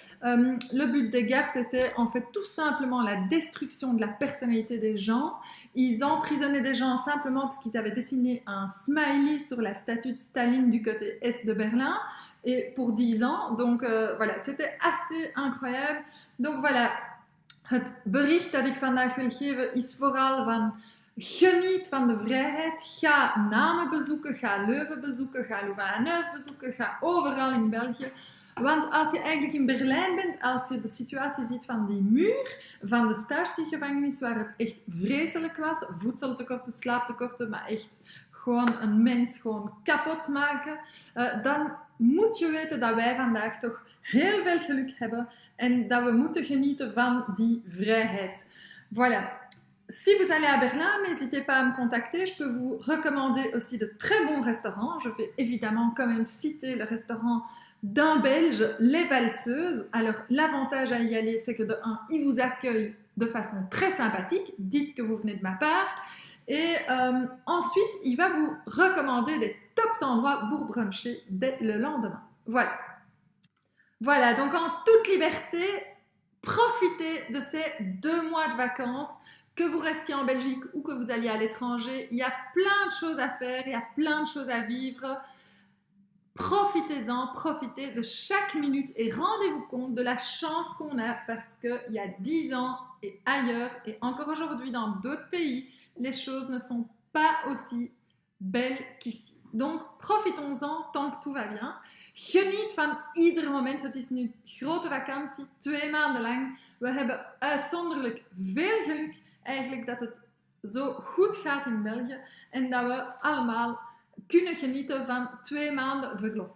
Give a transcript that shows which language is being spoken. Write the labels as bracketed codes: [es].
[fr] Le but des gardes était en fait tout simplement la destruction de la personnalité des gens. Ils emprisonnaient des gens simplement parce qu'ils avaient dessiné un smiley sur la statue de Staline du côté est de Berlin et pour 10 ans. Donc voilà, c'était assez incroyable. Donc voilà, [nl] het bericht dat ik vandaag wil geven is vooral van geniet van de vrijheid. Ga Namen bezoeken, ga Leuven bezoeken, ga Louvain-la-Neuve bezoeken, ga overal in België. Want als je eigenlijk in Berlijn bent, als je de situatie ziet van die muur, van de Stasi-gevangenis, waar het echt vreselijk was, voedseltekorten, slaaptekorten, maar echt gewoon een mens gewoon kapot maken, dan moet je weten dat wij vandaag toch heel veel geluk hebben en dat we moeten genieten van die vrijheid. [fr] Voilà. Si vous allez à Berlin, n'hésitez pas à me contacter. Je peux vous recommander aussi de très bons restaurants. Je vais évidemment quand même citer le restaurant d'un Belge, Les Valseuses. Alors, l'avantage à y aller, c'est que de 1, il vous accueille de façon très sympathique. Dites que vous venez de ma part. Et ensuite, il va vous recommander des tops endroits pour bruncher dès le lendemain. Voilà. Voilà, donc en toute liberté, profitez de ces 2 mois de vacances. Que vous restiez en Belgique ou que vous alliez à l'étranger, il y a plein de choses à faire, il y a plein de choses à vivre. Profitez-en, profitez de chaque minute et rendez-vous compte de la chance qu'on a parce qu'il y a 10 ans et ailleurs et encore aujourd'hui dans d'autres pays, les choses ne sont pas aussi belles qu'ici. Donc profitons-en tant que tout va bien. [nl] Geniet van ieder moment. Het is nu grote vakantie, 2 maanden lang. We hebben uitzonderlijk veel geluk eigenlijk dat het zo goed gaat in België en dat we allemaal kunnen genieten van 2 maanden verlof.